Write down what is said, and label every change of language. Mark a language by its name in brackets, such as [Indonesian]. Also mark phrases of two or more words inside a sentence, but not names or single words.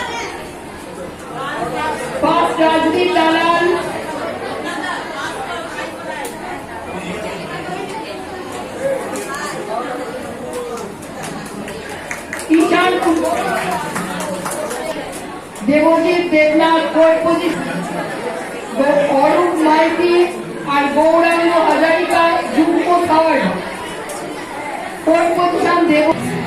[English] First Rajdeep Dalal. Ishan Devojit Devnath, fourth position. Arun Maiti and Gauranga Hazarika, Jumbo third. Fourth position Devo.